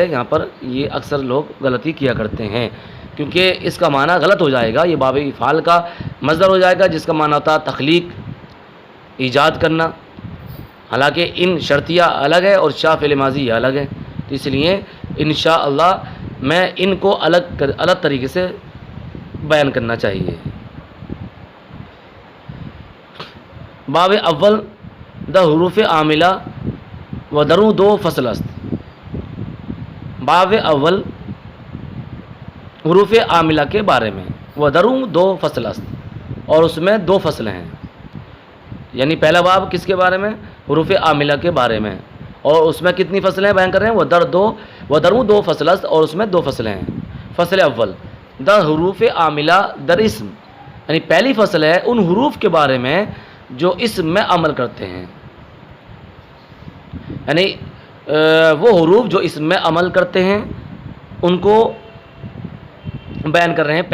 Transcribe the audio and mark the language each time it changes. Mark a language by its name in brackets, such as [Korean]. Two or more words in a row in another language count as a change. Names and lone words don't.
[Urdu] یہاں پر یہ اکثر لوگ غلطی کیا کرتے ہیں، کیونکہ اس کا معنی غلط ہو جائے گا، یہ باب افعال کا مصدر ہو جائے گا جس کا معنی ہوتا ہے تخلیق، ایجاد کرنا، حالانکہ ان شرطیہ الگ ہے اور شاء فعل ماضی الگ ہے۔ تو اس لیے انشاءاللہ میں ان کو الگ طریقے سے بیان کرنا چاہیے۔ [Persian] باب اول دا حروف عاملہ و درو 2 فصل است۔ [Urdu] باب اول حروف عاملہ کے بارے میں، [Persian] و درو 2 فصل است، [Urdu] اور اس میں 2 فصل ہیں، یعنی پہلا باب کس کے بارے میں؟ حروف عاملہ کے بارے میں، اور اس میں کتنی فصلیں بیان کر رہے ہیں؟ [Persian] و درو 2 فصل است، [Urdu] اور اس میں 2 فصلیں ہیں۔ [Persian] فصل اول دا حروف عاملہ در اسم، [Urdu] یعنی پہلی فصل ہے ان حروف کے بارے میں جو اسم میں عمل کرتے ہیں، یعنی وہ حروف جو اسم میں عمل کرتے ہیں ان کو بیان کر رہے ہیں۔